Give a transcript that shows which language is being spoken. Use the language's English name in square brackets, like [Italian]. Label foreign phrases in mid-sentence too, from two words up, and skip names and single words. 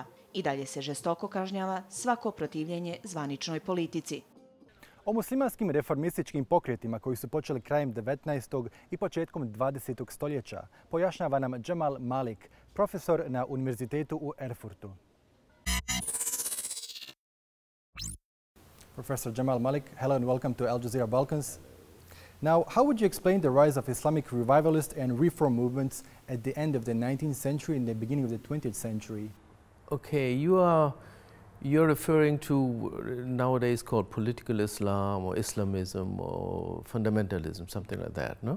[Bosnian] I dalje se žestoko kažnjava svako protivljenje zvaničnoj politici. O muslimanskim reformističkim pokretima koji su počeli krajem 19. i početkom 20. stoljeća pojašnjava nam Jamal Malik, profesor na Univerzitetu u Erfurtu. [English] Professor Jamal Malik, hello and welcome to Jazeera Balkans. Now, how would you explain the rise of Islamic revivalist and reform movements at the end of the 19th century and the beginning of the 20th century? Okay, you're referring to nowadays called political Islam or Islamism or fundamentalism, something like that, no?